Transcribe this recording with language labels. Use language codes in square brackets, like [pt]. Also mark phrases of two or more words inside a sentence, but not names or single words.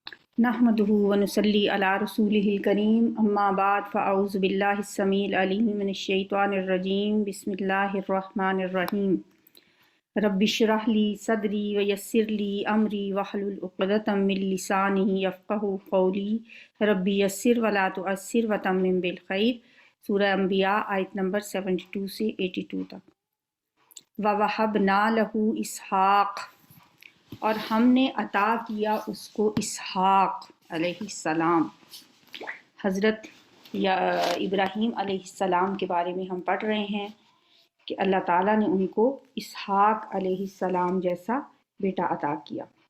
[ar] نحمده ونصلي على رسوله الكريم أما بعد فأعوذ بالله السميع العليم من الشيطان الرجيم بسم الله الرحمن الرحيم رب اشرح لي صدري ويسر لي أمري واحلل عقدة من لساني يفقهوا قولي ربي يسر ولا تعسر وتمم بالخير. [ur] سورہ انبیاء آیت نمبر 72 سے 82 تک. [ar] ووهبنا له إسحاق, [ur] اور ہم نے عطا کیا اس کو اسحاق علیہ السلام. حضرت ابراہیم علیہ السلام کے بارے میں ہم پڑھ رہے ہیں کہ اللہ تعالیٰ نے ان کو اسحاق علیہ السلام جیسا بیٹا عطا کیا.